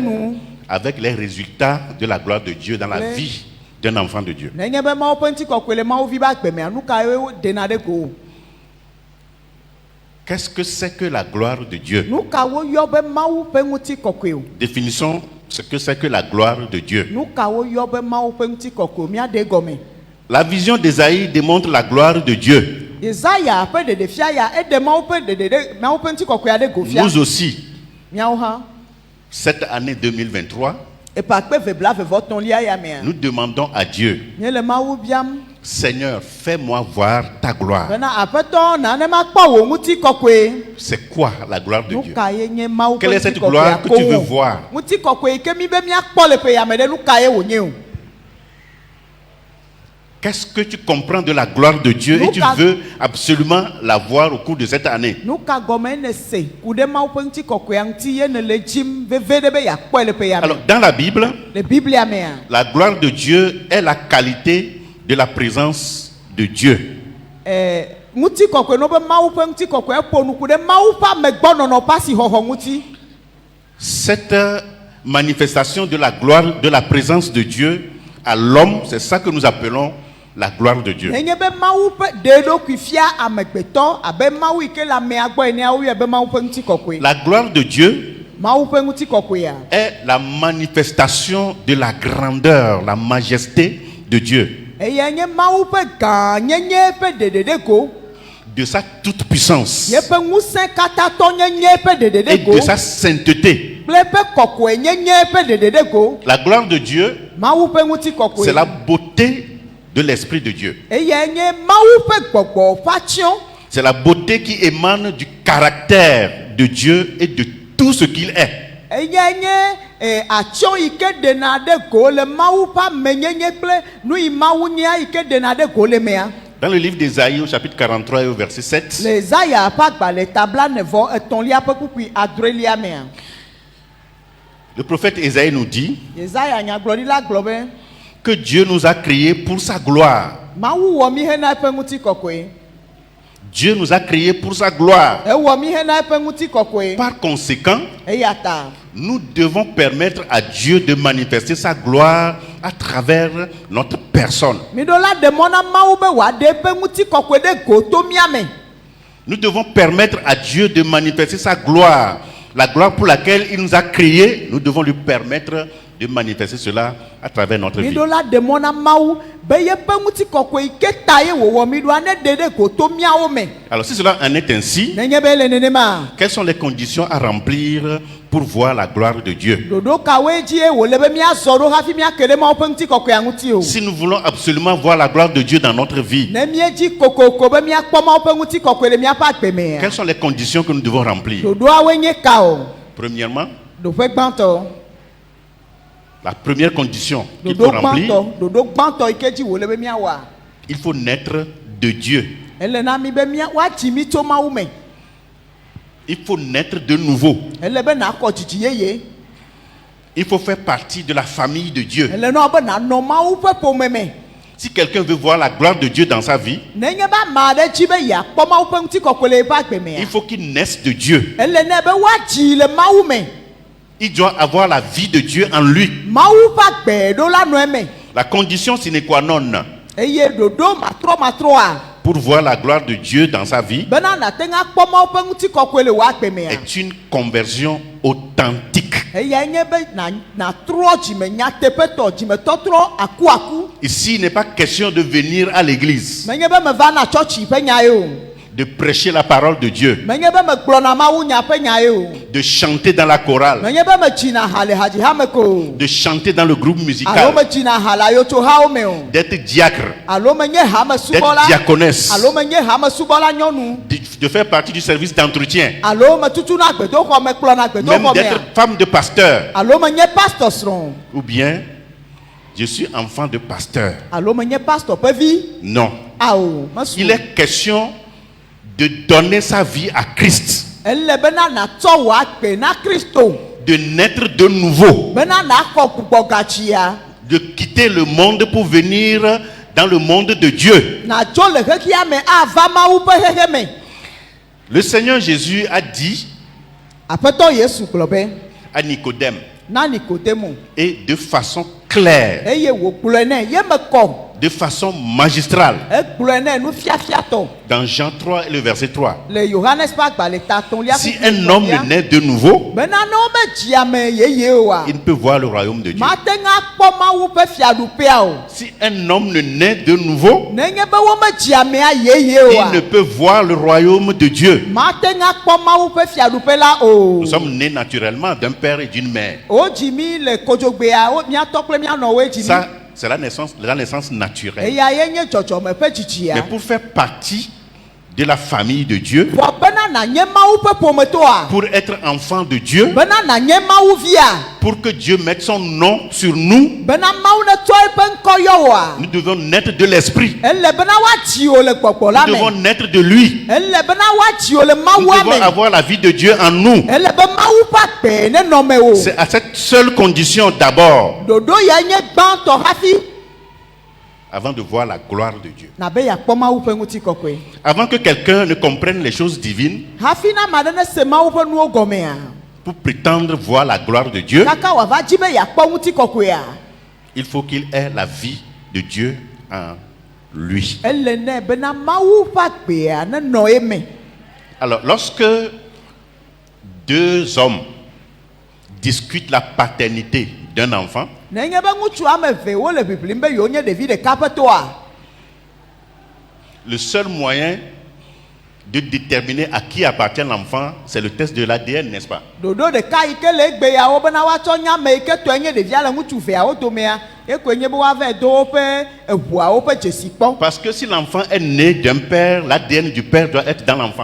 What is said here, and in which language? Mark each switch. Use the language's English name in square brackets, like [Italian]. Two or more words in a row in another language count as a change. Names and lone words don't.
[Ewe] nu [French] avec les résultats de la gloire de Dieu dans la Le- vie d'un enfant de Dieu. [Ewe] nenye be Mawu ƒe ŋutikɔkɔe le Mawu vi be agbemea nu kae ɖena ɖe go. [French] Qu'est-ce que c'est que la gloire de Dieu? [Ewe] Nu ka woyɔ be Mawu ƒe ŋutikɔkɔe o. [French] Définissons ce que c'est que la gloire de Dieu. [Ewe] Nu ka woyɔ be Mawu ƒe ŋutikɔkɔe o míaɖe gɔme. [French] La vision d'Ésaïe démontre la gloire de Dieu. [Ewe] Yesaya ƒe ɖeɖefia ya eɖe Mawu ƒe ɖeɖe Mawu ƒe ŋutikɔkɔea ɖe go fia. [French] Nous aussi, [Ewe] Míawo hã [French] cette année 2023, [Ewe] eƒe akpe veblavevɔtɔ̃lia ya mea. [French] nous demandons à Dieu: [Ewe] Nye le Mawu biam [French] Seigneur, fais-moi voir ta gloire. [Ewe] bena aƒetɔ nane makpɔ wò ŋutikɔkɔe. [French] C'est quoi la gloire de [Ewe] Nu [French] Dieu? [Ewe] ka ye nye Mawu [French] Quelle [Ewe] ƒe [French] est cette [Ewe] ŋutikɔkɔea [French] gloire que [Ewe] ko [French] tu veux [Ewe] wo. [French] voir? [Ewe] Ŋutikɔkɔe yi ke mi be míakpɔ le ƒe yame ɖe nu ka ye wònye o. [French] Qu'est-ce que tu comprends de la gloire de Dieu et tu veux absolument la voir au cours de cette année? [Ewe] Nu ka gɔme ne se ku ɖe Mawu ƒe ŋutikɔkɔea ŋuti ye ne le dzim veve ɖe be yeakpɔe le ƒe yame. [French] Alors, dans la Bible, [Ewe] Le Biblia mea [French] la gloire de Dieu est la qualité de la présence de Dieu. [Ewe] ŋutikɔkɔe no be Mawu ƒe ŋutikɔkɔe ƒo nuku ɖe Mawu ƒe amegbɔnɔnɔ ƒe asixɔxɔ ŋuti. [French] Cette manifestation de la gloire, de la présence de Dieu à l'homme, c'est ça que nous appelons la gloire de Dieu. [Ewe] Nenye be Mawu ƒe ɖeɖokui fia amegbetɔ abe Mawu yi ke le amea gbɔ enea woyɔe be Mawu ƒe ŋutikɔkɔe. [French] La gloire de Dieu [Ewe] Mawu ƒe ŋutikɔkɔea [French] est la manifestation de la grandeur, la majesté de Dieu, [Ewe] eye nye Mawu ƒe gãnyenye ƒe ɖeɖeɖe ko. [French] de sa toute-puissance [Ewe] Yeƒe ŋusẽ katãtɔ nyenye ƒe [French] et [Ewe] ɖeɖeɖe ko [French] de sa sainteté. [Ewe] kple eƒe kɔkɔe nyenye ƒe ɖeɖeɖe ko. [French] La gloire de Dieu, [Ewe] Mawu ƒe [French] c'est [Ewe] ŋutikɔkɔe [French] la beauté de l'Esprit de Dieu. [Ewe] eye nye Mawu ƒe gbɔgbɔ ƒe atsyɔ̃. [French] C'est la beauté qui émane du caractère de Dieu et de tout ce qu'il est. [Ewe] Eye nye atsyɔ̃ yi ke ɖena ɖe go le Mawu ƒe amenyenye kple nu yi Mawu nya yi ke ɖena ɖe go le mea. [French] Dans le livre d'Ésaïe au chapitre 43 et au verset 7, [Ewe] Le Zaya ƒe agbalẽ tablanevɔ etɔ̃lia ƒe kpukpui adrelia mea. [French] le prophète Ésaïe nous dit [Ewe] Yesaya nyagblɔɖila gblɔ be [French] que Dieu nous a créés pour sa gloire. [Ewe] Mawu wɔ mi hena eƒe ŋutikɔkɔe. [French] Dieu nous a créés pour sa gloire. [Ewe] Ewɔ mi hena eƒe ŋutikɔkɔe. [French] Par conséquent, [Ewe] Eya ta [French] nous devons permettre à Dieu de manifester sa gloire à travers notre personne. [Ewe] miɖo la ɖe mɔ na Mawu be wòaɖe eƒe ŋutikɔkɔe ɖe go to mía me. [French] Nous devons permettre à Dieu de manifester sa gloire. La gloire pour laquelle il nous a créés, nous devons lui permettre de manifester cela à travers notre vie. [Ewe] Miɖo la ɖe mɔ na Mawu be yeƒe ŋutikɔkɔe yi ke ta ye wòwɔ mi ɖoa ne ɖe ɖe go to míawo me. [French] Alors si cela en est ainsi, [Ewe] Nenye be le nenema. [French] quelles sont les conditions à remplir pour voir la gloire de Dieu? [Ewe] Ɖoɖo kawoe dzie wòle be míazɔ ɖo hafi míake ɖe Mawu ƒe ŋutikɔkɔea ŋuti o. [French] Si nous voulons absolument voir la gloire de Dieu dans notre vie, [Ewe] Ne míedzi kokoko be míakpɔ Mawu ƒe ŋutikɔkɔe le míaƒe agbe mea. [French] quelles sont les conditions que nous devons remplir? [Ewe] Ɖoɖoawoe nye ka o. [French] Premièrement, [Ewe] Ɖoƒe gbãtɔ. [French] la première condition qu'il faut [Ewe] Ɖoɖo [French] remplir, [Ewe] gbãtɔ. Ɖoɖo gbãtɔ yi ke dzi wòle be míawɔa. [French] il faut naître de Dieu. [Ewe] Ele na mi be woadzi mi tso Mawu me. [French] Il faut naître de nouveau. [Ewe] Ele be nakɔ dzidzi yeye. [French] Il faut faire partie de la famille de Dieu. [Ewe] Ele na be nanɔ Mawu ƒe ƒome me. [French] Si quelqu'un veut voir la gloire de Dieu dans sa vie, [Ewe] Nenye be ame aɖe dzi be yeakpɔ Mawu ƒe ŋutikɔkɔe le eƒe agbe mea. [French] il faut qu'il naisse de Dieu. [Ewe] Ele ne be woadzi le Mawu me. [French] Il doit avoir la vie de Dieu en lui. [Ewe] Mawu ƒe agbe ɖo la nɔ eme. [French] La condition [Latin] sine qua non [Ewe] Eye ɖoɖo matrɔmatrɔa. [French] pour voir la gloire de Dieu dans sa vie [Ewe] Bena nate ŋu akpɔ Mawu ƒe ŋutikɔkɔe le wò agbe mea. [French] est une conversion authentique. [Ewe] Eya nye be natrɔ dzime nyateƒetɔ dzimetɔtrɔ akuaku. [French] Ici, il n'est pas question de venir à l'église, [Ewe] Menye be meva na tsɔtsi ƒe nya ye o. [French] de prêcher la parole de Dieu, [Ewe] Menye be megblɔna Mawu nya ƒe nya ye o. [French] de chanter dans la chorale, [Ewe] Menye be medzina ha le hadzihame ko o. [French] de chanter dans le groupe [Ewe] Alo [French] musical, [Ewe] medzina ha le ayotsohawo me o. [French] d'être diacre, [Ewe] Alo menye hamesubɔla. [French] d'être diaconesse, [Ewe] Alo menye hamesubɔla nyɔnu. [French] de faire partie du service d'entretien, [Ewe] Alo metutuna gbedoxɔ me kplɔna [French] même [Ewe] gbedoxɔ [French] d'être [Ewe] mea. [French] femme de pasteur, [Ewe] Alo menye pastor srɔ̃. [French] ou bien je suis enfant de pasteur. [Ewe] Alo menye pastor ƒe vi. [French] Non. [Ewe] Ao mesu. [French] Il est question de donner sa vie à Christ, [Ewe] Ele bena natsɔ wò agbe na Kristo. [French] de naître de nouveau, [Ewe] Bena naxɔ gbugbɔ gatsia. [French] de quitter le monde pour venir dans le monde de Dieu. [Ewe] Nadzo le xexia me ava Mawu ƒe xexe me. [French] Le Seigneur Jésus a dit [Ewe] Aƒetɔ Yesu gblɔ be [French] à Nicodème, [Ewe] na Nikodemo. [French] et de façon claire, [Ewe] Eye wògblɔe nɛ ye me kɔ. [French] de façon magistrale, [Ewe] Egblɔe nɛ nufiafiatɔ. [French] dans Jean 3 et le verset 3. [Ewe] Le Yohanes ƒe agbalẽ tatɔ̃lia. [French] Si un homme ne naît de nouveau, [Ewe] Bena ne womedzi ame yeye oa. [French] il ne peut voir le royaume de Dieu. [Ewe] Mate ŋu akpɔ Mawu ƒe fiaɖuƒea o. [French] Si un homme ne naît de nouveau, [Ewe] Nenye be womedzi amea yeye [French] il [Ewe] oa. [French] ne peut voir le royaume de Dieu. [Ewe] Mate ŋu akpɔ Mawu ƒe fiaɖuƒe la o. [French] Nous sommes nés naturellement d'un père et d'une mère. [Ewe] Wodzi mi le kodzogbea wo miatɔ kple mianɔwoe dzi mi. [French] Ça, c'est la naissance naturelle. [Ewe] Eya ye nye dzɔdzɔme ƒe [French] Mais [Ewe] dzidzia. [French] pour faire partie de la famille de Dieu, [Ewe] Vɔ bena nanye Mawu ƒe ƒometɔa. [French] pour être enfant de Dieu, [Ewe] Bena nanye Mawu via. [French] pour que Dieu mette son nom sur nous, [Ewe] Bena Mawu netsɔ eƒe ŋkɔ yɔ woa. [French] nous devons naître de l'Esprit. [Ewe] Ele bena woadzi wo le gbɔgbɔ la [French] Nous devons [Ewe] me. [French] naître de lui. [Ewe] Ele bena woadzi wo le [French] Nous [Ewe] Mawua [French] devons [Ewe] me. [French] avoir la vie de Dieu en nous. [Ewe] Ele be Mawu ƒe agbe ne nɔ me o. [French] C'est à cette seule condition d'abord, [Ewe] Ɖoɖo ya nye gbãtɔ hafi. [French] avant de voir la gloire de Dieu. [Ewe] Na be yakpɔ Mawu ƒe ŋutikɔkɔe. [French] Avant que quelqu'un ne comprenne les choses divines, [Ewe] Hafi na ame aɖe ne se Mawu ƒe nuwo gɔmea. [French] pour prétendre voir la gloire de Dieu, [Ewe] Kaka wòava dzi be yakpɔ ŋutikɔkɔea. [French] il faut qu'il ait la vie de Dieu en lui. [Ewe] Ele nɛ bena Mawu ƒe agbea ne nɔ eme. [French] Alors, lorsque deux hommes discutent la paternité d'un enfant, [Ewe] nenye be ŋutsu ame eve wo le ʋiʋlim be yewo nye ɖevi ɖeka ƒe toa, [French] le seul moyen de déterminer à qui appartient l'enfant, c'est le test de l'ADN, n'est-ce pas? [Ewe] ɖoɖo ɖeka yi ke le egbe yawo bena woatsɔ nya ame yi ke tɔe nye ɖevia le ŋutsu veawo domea, ekoe nye be woava do woƒe eʋuawo ƒe dzesi kpɔ. [French] Parce que si l'enfant est né d'un père, l'ADN du père doit être dans l'enfant.